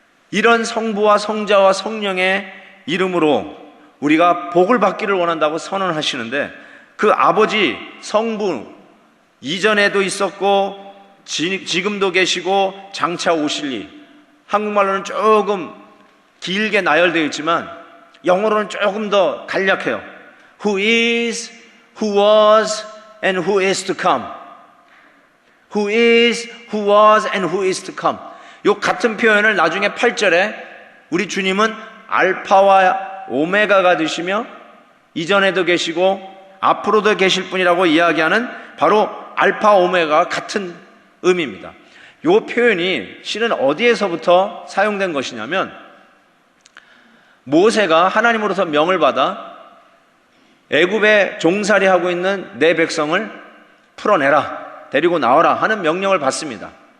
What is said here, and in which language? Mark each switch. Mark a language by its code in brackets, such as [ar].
[ko] 이런 성부와 성자와 성령의 이름으로 우리가 복을 받기를 원한다고 선언하시는데, 그 아버지 성부 이전에도 있었고 지금도 계시고 장차 오실 이, 한국말로는 조금 길게 나열되어 있지만 영어로는 조금 더 간략해요. [en] Who is, who was, and who is to come. Who is, who was, and who is to come. [ko] 이 같은 표현을 나중에 8절에 우리 주님은 알파와 오메가가 되시며 이전에도 계시고 앞으로도 계실 분이라고 이야기하는 바로 알파 오메가가 같은 의미입니다. 이 표현이 실은 어디에서부터 사용된 것이냐면, 모세가 하나님으로부터 명을 받아 애굽에 종살이하고 있는 내 백성을 풀어내라, 데리고 나와라 하는 명령을 받습니다.